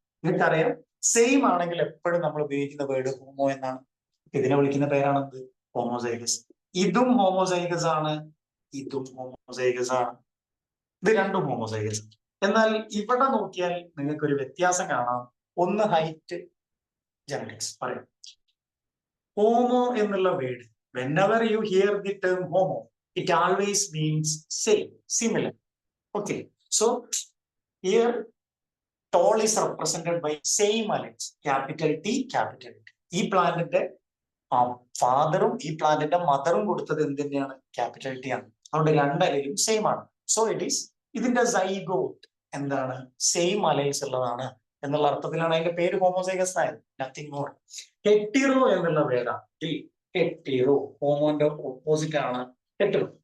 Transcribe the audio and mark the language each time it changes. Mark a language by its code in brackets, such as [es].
[ml] നിങ്ങൾക്കറിയാം, സെയിം ആണെങ്കിൽ എപ്പോഴും നമ്മൾ ഉപയോഗിക്കുന്ന വേർഡ് ഹോമോ എന്നാണ്. ഇതിനെ വിളിക്കുന്ന പേരാണെന്ത്? ഹോമോസൈഗസ്. ഇതും ഹോമോസൈഗസ് ആണ്, ഇതും ഹോമോസൈഗസ് ആണ്. ഇത് രണ്ടും ഹോമോസൈഗസ്. എന്നാൽ ഇവിടെ നോക്കിയാൽ നിങ്ങൾക്ക് ഒരു വ്യത്യാസം കാണാം. ഒന്ന് ഹൈറ്റ്, ജനറ്റിക്സ്. പറയാം, ഹോമോ എന്നുള്ള word, [en] whenever you hear the term homo, it always means same, similar. Okay, so here tall is represented by same alleles, capital T, capital T. [ml] ഈ പ്ലാന്റിന്റെ ഫാദറും ഈ പ്ലാന്റിന്റെ മദറും കൊടുത്തത് എന്ത് തന്നെയാണ്? ക്യാപിറ്റൽ ടി ആണ്. അതുകൊണ്ട് രണ്ട് അലയിലും സെയിം ആണ്. [en] so it is, [ml] ഇതിന്റെ സൈഗോട്ട് എന്താണ്? സെയിം അലൈൽസ് ഉള്ളതാണ് എന്നുള്ള അർത്ഥത്തിലാണ് അതിന്റെ പേര് ഹോമോസൈഗസ് ആയത്. [en] Nothing more. [ml] ഹെറ്റീറോ എന്നുള്ള പേരാണ്. ഹെറ്റീറോ ഹോമോന്റെ ഓപ്പോസിറ്റ് ആണ് ഹെറ്ററോ.